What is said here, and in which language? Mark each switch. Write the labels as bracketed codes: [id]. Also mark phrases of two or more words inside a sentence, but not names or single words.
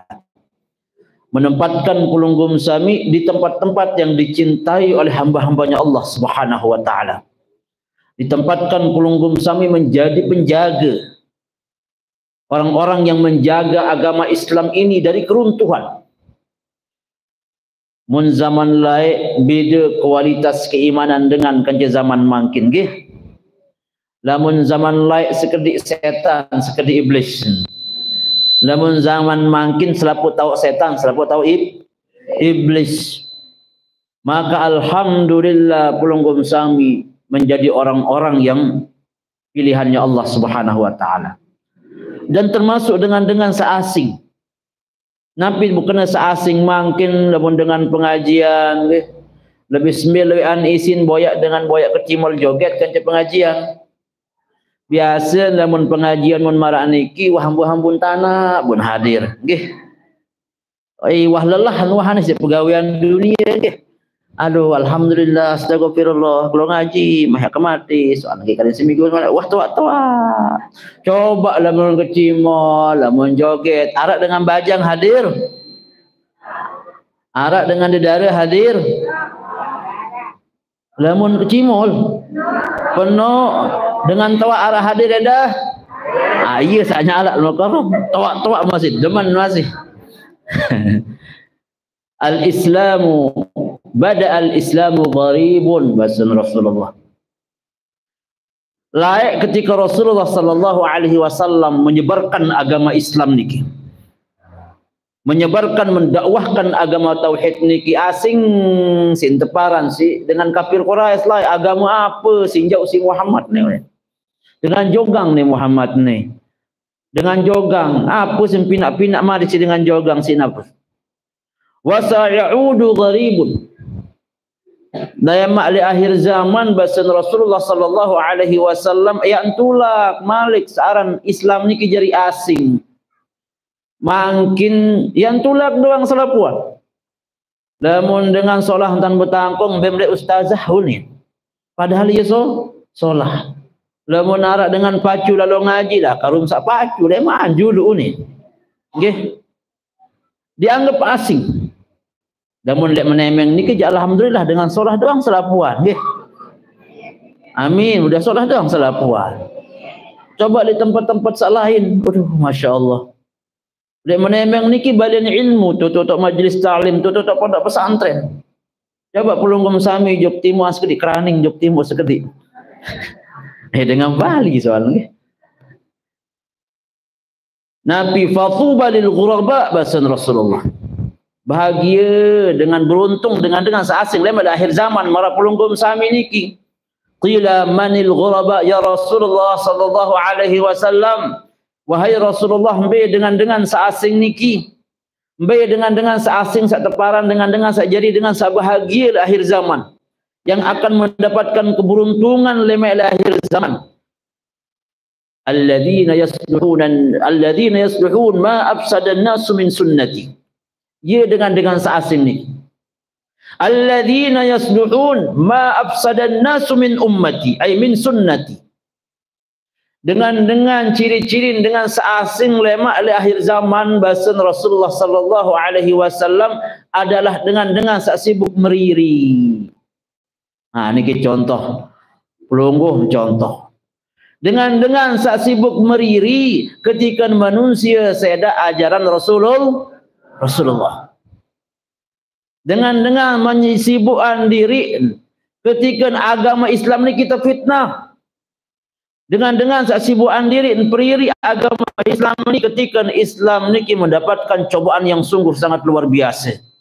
[id] Menempatkan Pulunggum Sami di tempat-tempat yang dicintai oleh hamba-hambanya Allah [ar] سبحانه وتعالى. [id] Ditempatkan Pulunggum Sami menjadi penjaga, orang-orang yang menjaga agama Islam ini dari keruntuhan. [sas] Mun zaman lain beda kualitas keimanan dengan kanca zaman mangkin nggih. Lamun zaman lain sekedik setan, sekedik iblis. Lamun zaman mangkin selapu tahu setan, selapu tahu iblis. [id] Maka alhamdulillah Pulunggum Sami menjadi orang-orang yang pilihannya Allah [ar] سبحانه وتعالى. [sas] Dan termasuk dengan seasing. Nabi bukan seasing mungkin lamun dengan pengajian lebih sembilan isin boyak dengan boyak kecimol joget kan pengajian. Biasa lamun pengajian mun marak niki wahambun tanah bun hadir nggih. Wah lelah wahane pegawean dunia nggih. Aduh alhamdulillah astagfirullah kalau ngaji mah kemati soal lagi kalian seminggu wah tua coba lamun kecimol lamun joget arak dengan bajang hadir, arak dengan dedara hadir, lamun kecimol penuh dengan tawak arah hadir dah. Iya saknya alat mukarram. Tawak masih deman masih. [ar] الإسلام الإسلام غريب bahasa Rasulullah. [id] Layak ketika Rasulullah [ar] صلى الله عليه وسلم [id] menyebarkan agama Islam niki. Menyebarkan, mendakwahkan agama tauhid niki asing sin teparan si dengan kafir Quraisy lah agama apa sinjau si Muhammad ni. [sas] Dengan jogang ni Muhammad ni. Dengan jogang apa sin pinak-pinak mari si dengan jogang sin apa. [ar] وسيعود غريبا. [sas] Daya mak li akhir zaman bahasa Rasulullah [ar] صلى الله عليه وسلم [sas] yang tulak malik searan Islam niki jadi asing. Makin yang tulak doang salapuan. Lamun dengan solah tan betangkong bemde ustazah ni. Padahal ia solah. Lamun arak dengan pacu lalu ngaji dah karum sak pacu dia maju dulu ni. Nggih. Dianggap asing. Lamun lek menemeng niki alhamdulillah dengan solah doang salapuan nggih. Amin, udah solah doang salapuan. Coba di tempat-tempat sak lain, aduh masya-Allah. Lek menemeng niki balian ilmu tutuk majlis taklim, tutuk pondok pesantren. Coba pelunggum sami jog timu askedik keraning jog timu sekedik. Dengan Bali soalnya. [ar] Nabi فطوبى للغرباء bahasa Rasulullah. [sas] Bahagia dengan beruntung dengan seasing lema akhir zaman mara pelunggum sami niki. [ar] قيل من الغرباء يا رسول الله صلى الله عليه وسلم. [sas] Wahai Rasulullah, mbe dengan seasing niki. Mbe dengan seasing sak teparan dengan sak jadi dengan sak bahagia akhir zaman yang akan mendapatkan keberuntungan lema akhir zaman. [ar] الذين يصلحون ما أفسد الناس من سنتي. [sas] Ya dengan seasing ni. [ar] الذين يصلحون ما أفسد الناس من أمتي أي من سنتي. [sas] Dengan ciri-ciri dengan seasing lemak oleh akhir zaman bahasa Rasulullah [ar] صلى الله عليه وسلم [sas] adalah dengan sak sibuk meriri. Nah niki contoh pelungguh contoh. Dengan sak sibuk meriri ketika manusia seda ajaran Rasulullah. [id] Dengan menyibukkan diri ketika agama Islam ni kita fitnah. Dengan sesibukan diri periri agama Islam ni ketika Islam ni mendapatkan cobaan yang sungguh sangat luar biasa.